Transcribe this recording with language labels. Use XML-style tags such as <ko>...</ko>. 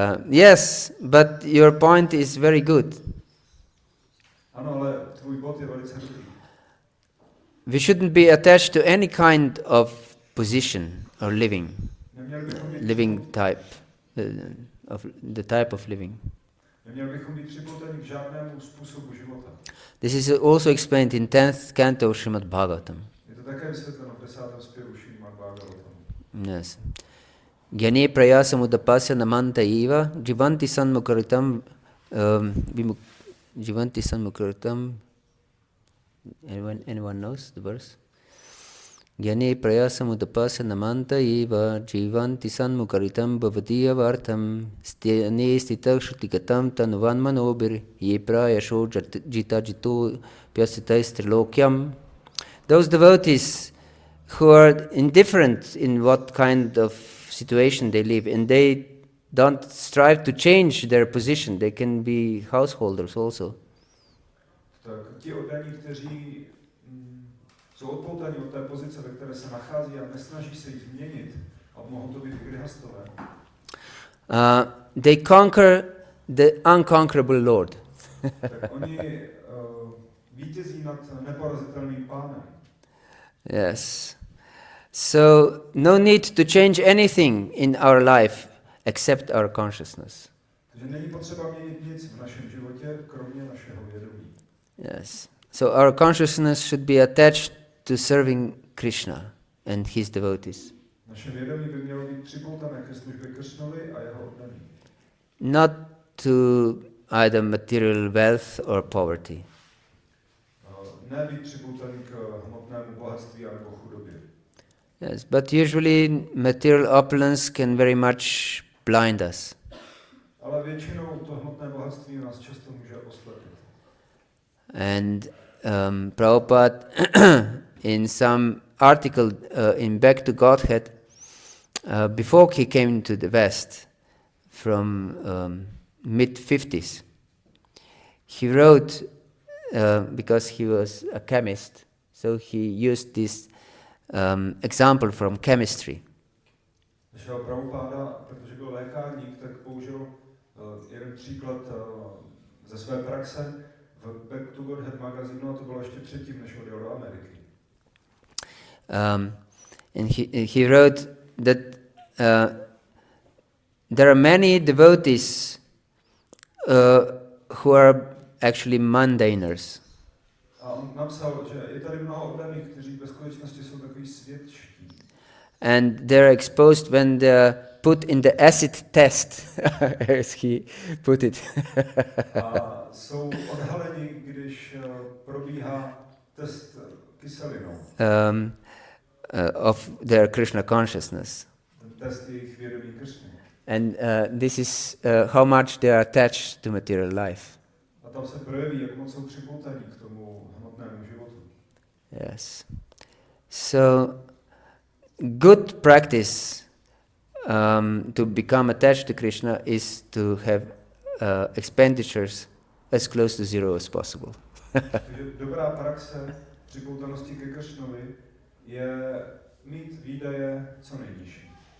<en>Yes, but your point is very good.</en> <cs>Ano, ale tvůj bod je velice dobrý.</cs> <en>We shouldn't be attached to any kind of position or living type, of the type of living.</en> <cs>Neměli bychom být připoutaní k žádnému způsobu života.</cs> <en>This is also explained in 10th canto Srimad Bhagavatam.</en> <cs>Je to také vysvětleno v 10. zpěvu Srimad Bhagavatam.</cs> <en>Yes.</en> <sa>Gyane prayasam udapasya namanta eva jivanti sanmukaritam jivanti sanmukaritam.</sa> <en>Anyone knows the verse?</en> <sa>Gyane prayasam udapasya namanta eva jivanti sanmukaritam bhavatiya vartam sthane stita shrutikatam tanuvan manobir ye prayasho jita jito pyasitais trilokyam.</sa> <en>Those devotees who are indifferent in what kind of situation they live, and they don't strive to change their position. They can be householders also.</en> <cs>Tak ti oddaní, kteří jsou odpoutaní od té pozice, ve které se nachází a nesnaží se ji změnit, a mohou to být i grihastové.</cs> <en>They conquer the unconquerable Lord.</en> <cs>Tak oni vítězí nad neporazitelným pánem.</cs> <en>Yes. So, no need to change anything in our life except our consciousness.</en> <cs>Takže není potřeba měnit nic v našem životě, kromě našeho vědomí.</cs> <en>Yes. So our consciousness should be attached to serving Krishna and his devotees.</en> <cs>Naše vědomí by mělo být připoutané ke službě Kršnovi a jeho oddaným.</cs> <en>Not to either material wealth or poverty.</en> <cs>Ne být připoutaný k hmotnému bohatství anebo chudobě.</cs> <en>Yes, but usually material opulence can very much blind us.</en> <cs>Ale většinou to hmotné bohatství nás často může oslepit.</cs> <en>And Prabhupada, in some article in Back to Godhead, before he came to the West, from mid-50s, he wrote, because he was a chemist, so he used this example from chemistry.</en> <cs>Našel Prabhupáda, protože byl lékárník, tak použil jeden příklad ze své praxe v Back to Godhead magazínu, a to bylo ještě předtím, než odjel do Ameriky.</cs> <en>And he wrote that there are many devotees who are actually mundaners.</en> <cs>A on napsal, že je tady mnoho oddaných, kteří ve skutečnosti jsou takový světští.</cs> <en>And they're exposed when they're put in the acid test, as he put it.</en> <cs>A jsou odhaleni, když probíhá test kyselinou.</cs> <en>Of their Krishna consciousness.</en> <cs>Ten test jejich vědomí Kršny.</cs> <en>And this is how much they are attached to material life.</en> <cs>A tam se projeví, jak moc jsou připoutaní k tomu hmotnému životu.</cs> <en>Yes. So, good practice to become attached to Krishna is to have expenditures as close to zero as possible.</en> <cs>Takže dobrá praxe připoutanosti ke Kršnovi je mít výdaje co nejnižší.</cs>